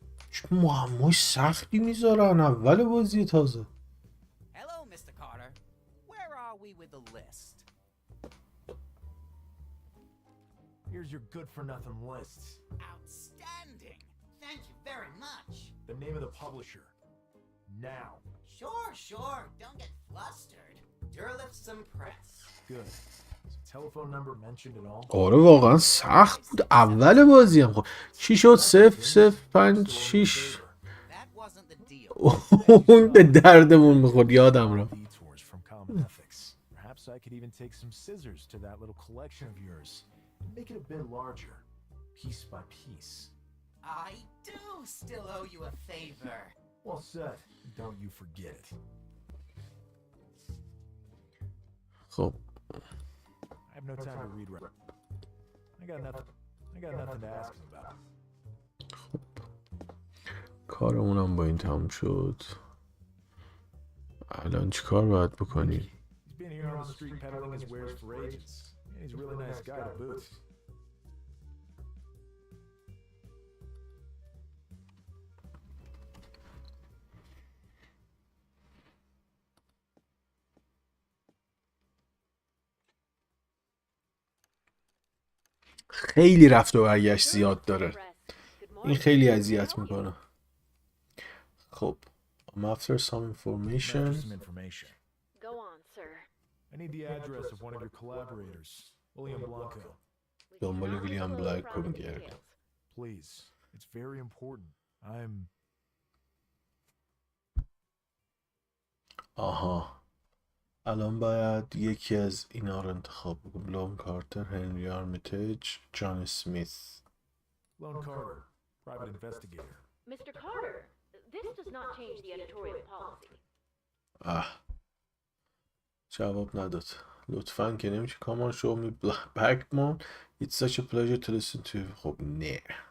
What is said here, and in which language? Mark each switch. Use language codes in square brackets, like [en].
[fa] چه معمای سختی میذارن اول بازی تازه. [en] Hello, Mr. Carter. Where are we with the list? Here's your good-for-nothing list. Outstanding. Thank you very much. The name of the publisher. Now. Sure. Don't get flustered. Durlifson Press. Good. Is the telephone number mentioned at all? [fa] آره واقعا سخت بود اول بازی هم. خب چی شد؟ 005 [en] That wasn't the deal. [fa] اون به دردمون میخورد یادم رو. [en] Detours from common ethics. Perhaps I could even take some scissors to that little collection of yours and make it a bit larger, piece by piece. I do still owe you a favor. Well said. Don't you forget it. [fa] خب [en] I have no time to read. I got nothing to ask him about. [fa] کارمونم با این تموم شد. الان چی کار باید بکنیم؟ [en] He's been here on the street peddling his wares for ages. And he's a really nice guy to boot. [fa] خیلی رفت و برگشت زیاد داره. این خیلی اذیت میکنه. [en] خب I'm after some information. Go on, sir. I need the address of one of your collaborators. William Blanco. [fa] دنبال ویلیام بلانکو میگردیم. [en] Please, it's very important. [fa] آها، الان باید یکی از اینا رو انتخاب بکنم. لون کارتر، هنری آرمیتیج، جان اسمیت. [en] Lone Carter, private investigator. Mr. Carter, this does not change the editorial policy. [fa] جواب نداد. لطفاً که نمیشه. [en] Come on show me back mom. It's such a pleasure to listen to. [fa] خب نه.